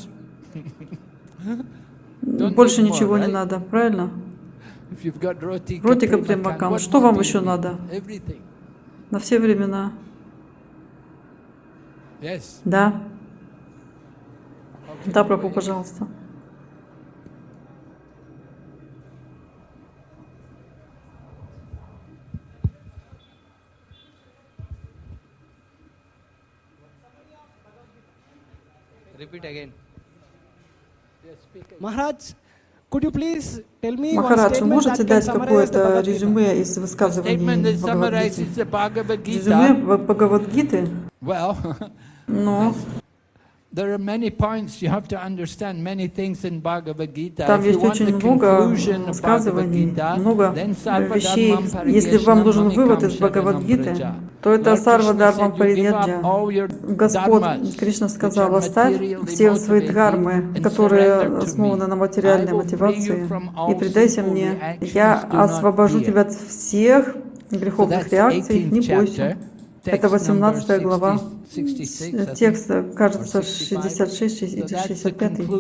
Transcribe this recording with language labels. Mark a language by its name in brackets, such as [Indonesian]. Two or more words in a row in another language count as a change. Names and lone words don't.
[Russian] Больше ничего не надо, правильно? Ротика примакан. Что вам еще надо? На все времена. Да. Да, Прабху, пожалуйста. [English] Repeat again. Maharaj, could you please tell me [Russian] Махарадж, вы можете дать какое-то резюме из высказываний Бхагавад-гиты? Резюме Бхагавад-гиты? Но там есть очень много высказываний, много вещей. Если вам нужен вывод из Бхагавад-гиты, то это [Sanskrit] सर्व धर्मान् परित्यज्य. [Russian] Господь Кришна сказал, оставь все свои дхармы, которые основаны на материальной мотивации, и предайся мне. Я освобожу тебя от всех греховных реакций, не бойся. Это 18 глава. Текст, кажется, 66 или 65.